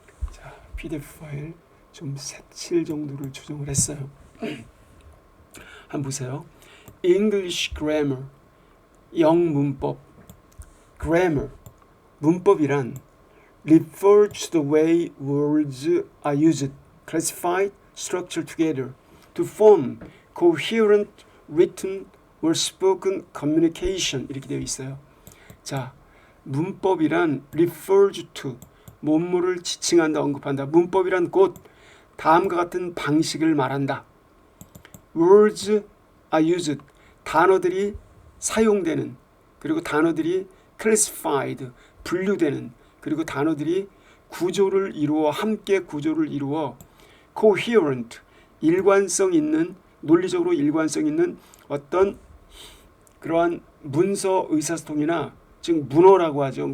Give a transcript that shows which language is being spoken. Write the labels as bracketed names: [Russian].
[Korean] 자, PDF 파일 좀 색칠 정도를 조정을 했어요. 한번 보세요. [English] English grammar, [Korean] 영문법. [English] Grammar, [Korean] 문법이란 [English] refer to the way words are used, classified, structured together to form coherent written or spoken communication [Korean] 이렇게 되어 있어요. 자, 문법이란 refers to 뭐뭐를 지칭한다, 언급한다. 문법이란 곧 다음과 같은 방식을 말한다. words are used 단어들이 사용되는, 그리고 단어들이 classified 분류되는, 그리고 단어들이 구조를 이루어 함께 구조를 이루어 coherent 일관성 있는, 논리적으로 일관성 있는 어떤 그러한 문서 의사소통이나, 즉 문어라고 하죠.